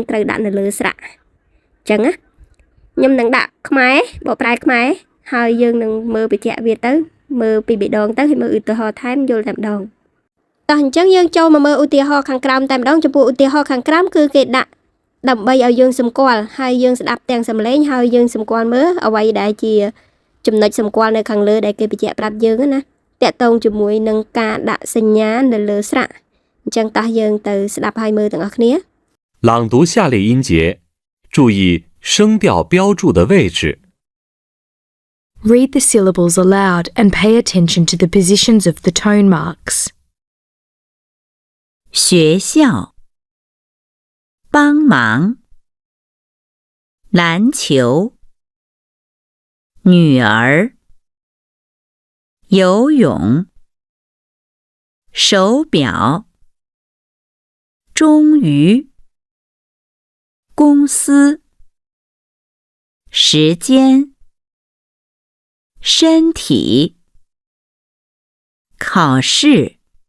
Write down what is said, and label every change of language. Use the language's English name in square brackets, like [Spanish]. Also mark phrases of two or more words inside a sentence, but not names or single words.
[Khmer] ត្រូវដាក់នៅលើស្រៈអញ្ចឹងណាខ្ញុំនឹងដាក់ខ្មែរបកប្រែខ្មែរហើយយើងនឹងមើលបញ្ជាក់វាទៅមើលពីបេដងទៅហើយមើលឧទាហរណ៍ថែមយល់តែម្ដងតោះអញ្ចឹងយើងចូលមកមើលឧទាហរណ៍ខាងក្រោមតែម្ដងចំពោះឧទាហរណ៍ខាងក្រោមគឺគេដាក់ដើម្បីឲ្យយើងសម្គាល់ហើយយើងស្ដាប់ទាំងសំឡេងហើយយើងសម្គាល់មើលអ្វីដែលជាចំណុចសម្គាល់នៅខាងលើដែលគេបញ្ជាក់ប្រាប់យើងណាតកតងជាមួយនឹងការដាក់សញ្ញានៅលើស្រៈអញ្ចឹងតោះយើងទៅស្ដាប់ហើយមើលទាំងអស់គ្នា [Chinese] 朗读下列音节，注意声调标注的位置。 [English] Read the syllables aloud and pay attention to the positions of the tone marks. [Chinese] 学校，帮忙，篮球，女儿，游泳，手表，终于，公司，时间，身体，考试，